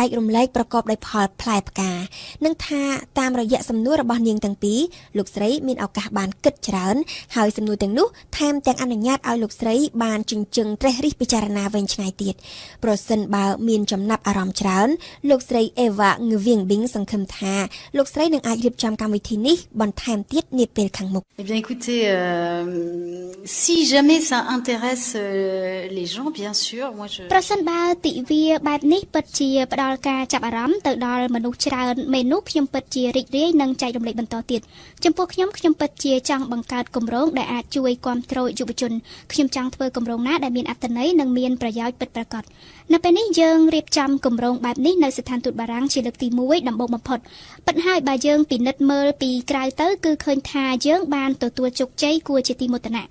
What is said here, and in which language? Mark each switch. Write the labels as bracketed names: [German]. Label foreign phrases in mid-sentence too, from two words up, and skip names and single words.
[Khmer] ករំលែកប្រកបដោយផលផ្លែផ្កានិងថាតាមរយៈសំណួររបស់នាងទាំងពីរលោកស្រីមានឱកាសបានគិតច្រើនហើយសំណួរទាំងនោះថែមទាំងអនុញ្ញាតឲ្យលោកស្រីបានជញ្ជឹងត្រេះរិះពិចារណាវែងឆ្ងាយទៀតប្រសិនបើមានចំណាប់អារម្មណ៍ច្រើនលោកស្រីអេវ៉ាងឺវៀងប៊ីងសង្ឃឹមថាលោកស្រីនឹងអាចរៀបចំកម្មវិធីនេះបន្ថែមទៀតនាពេលខាងមុខ [French] Eh bien écoutez si jamais ça intéresse les gens bien sûr moi je [Khmer] ប្រសិនបើទិវាបែបនេះពិតជាផ្ដល់ការចាប់អារម្មណ៍ទៅដល់មនុស្សច្រើនមេនោះខ្ញុំពិតជារីករាយនិងចែករំលែកបន្តទៀតចំពោះខ្ញុំពិតជាចង់បង្កើតគម្រោងដែលអាចជួយគាំទ្រយុវជនខ្ញុំចង់ធ្វើគម្រោងណាដែលមានអត្ថន័យនិងមានប្រយោជន៍ ពិតប្រាកដនៅពេលនេះយើងរៀបចំគម្រោងបែបនេះនៅស្ថានទូតបារាំងជាលើកទី1ដំបូងបំផុតប៉ុន្តែហើយបើយើងពិនិត្យមើលពីក្រៅទៅគឺឃើញថាយើងបានទទួលជោគជ័យគួរជាទីមោទនៈ